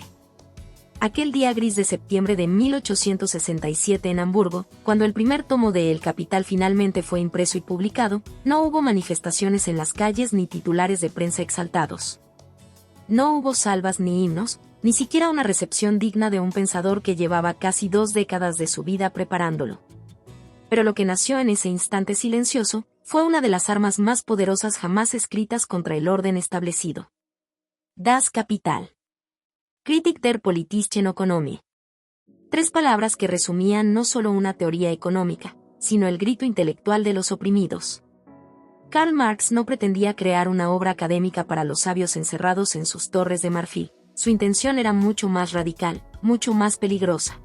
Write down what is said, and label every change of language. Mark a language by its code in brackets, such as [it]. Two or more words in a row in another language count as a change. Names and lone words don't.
[es] Aquel día gris de septiembre de 1867 en Hamburgo, cuando el primer tomo de El Capital finalmente fue impreso y publicado, no hubo manifestaciones en las calles ni titulares de prensa exaltados. No hubo salvas ni himnos, ni siquiera una recepción digna de un pensador que llevaba casi 2 décadas de su vida preparándolo. Pero lo que nació en ese instante silencioso, fue una de las armas más poderosas jamás escritas contra el orden establecido. Das Kapital. Kritik der politischen Ökonomie. 3 palabras que resumían no solo una teoría económica, sino el grito intelectual de los oprimidos. Karl Marx no pretendía crear una obra académica para los sabios encerrados en sus torres de marfil. Su intención era mucho más radical, mucho más peligrosa.